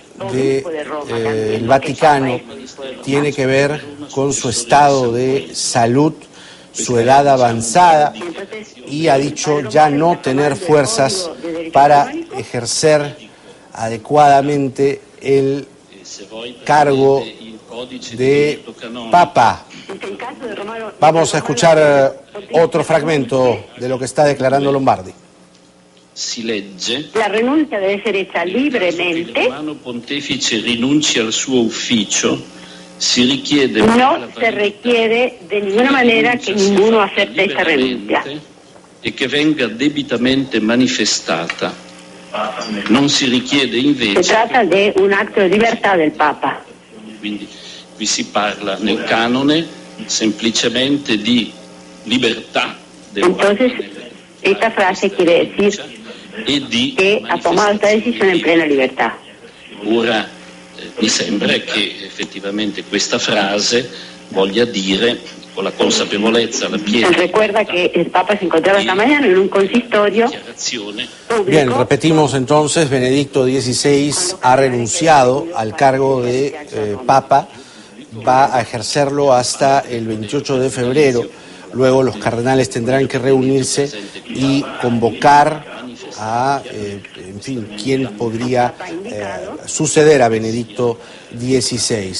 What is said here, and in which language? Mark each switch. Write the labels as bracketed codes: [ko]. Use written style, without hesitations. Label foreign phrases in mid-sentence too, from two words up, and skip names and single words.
[es] del Vaticano tiene que ver con su estado de salud, su edad avanzada, y ha dicho ya no tener fuerzas para ejercer adecuadamente el cargo de Papa. Vamos a escuchar otro fragmento de lo que está declarando Lombardi. [it] Si legge: [es] la renuncia debe ser hecha libremente. [it] Il Romano Pontefice rinunci al suo ufficio, si richiede [es] no se requiere de ninguna manera que ninguno acepte esa renuncia [it] e che venga debitamente manifestata. Non si richiede invece. [es] Se trata de un acto de libertad del Papa. [it] Quindi qui si parla nel canone semplicemente di libertà del [es] Entonces, esta frase quiere decir que ha tomado esta decisión en plena libertà. [it] Ora mi sembra che effettivamente questa frase voglia dire, con la consapevolezza, la piena. [es] Recuerda que el Papa se encontraba esta mañana en un consistorio público. Bien, repetimos entonces, Benedicto XVI ha renunciado al cargo de Papa, va a ejercerlo hasta el 28 de febrero. Luego los cardenales tendrán que reunirse y convocar a, quién podría suceder a Benedicto XVI.